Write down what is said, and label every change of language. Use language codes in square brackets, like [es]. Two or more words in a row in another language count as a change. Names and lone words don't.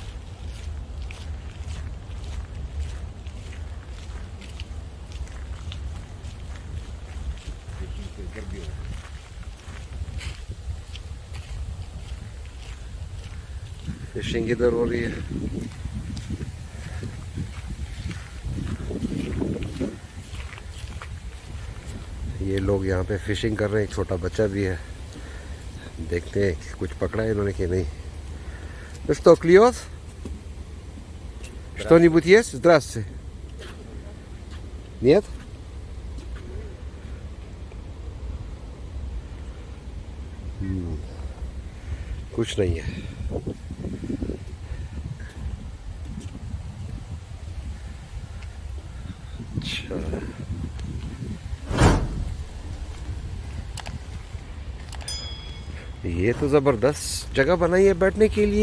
[hi] फिशिंग इधर हो रही है। ये लोग यहाँ पे फिशिंग कर रहे हैं, एक छोटा बच्चा भी है। देखते हैं कि कुछ पकड़ा है इन्होंने कि नहीं। [ru] Что клюет? Что-нибудь есть? Здравствуйте. Нет? [hi] कुछ नहीं है। अच्छा ये तो जबरदस्त जगह बनाई है बैठने के लिए।